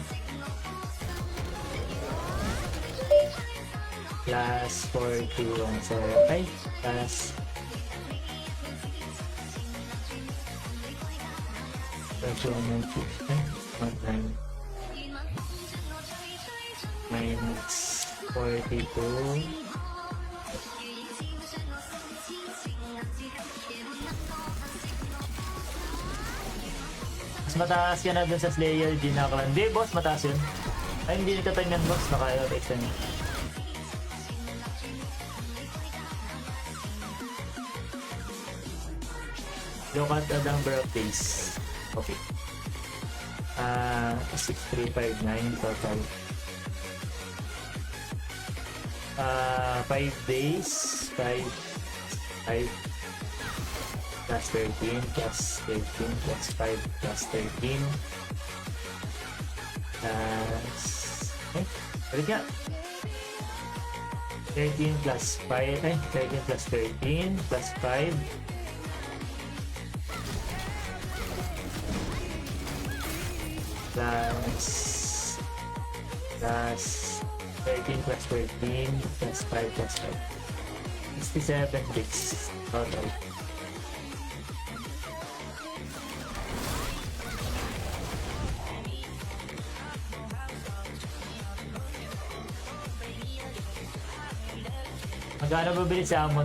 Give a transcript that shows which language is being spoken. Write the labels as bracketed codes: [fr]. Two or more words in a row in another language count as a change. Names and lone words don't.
[en] plus 4217 plus 199 minus 42 [tl] mas mataas ka na dun sa Slayer Ginaklan. Hindi, boss, mataas yun. Ay, hindi nagtatanyan, boss. Naka-extend. [en] Look at the number of days. Okay. 6359 total. 5 days. 5 plus 13 plus 13 plus 5 plus 13 plus [tl] balik nga [en] 13 plus 5 13 plus 13 plus 5 plus 13 plus 13 plus 5 plus 5 67 days total. [tl] Magkano bibili sa amo?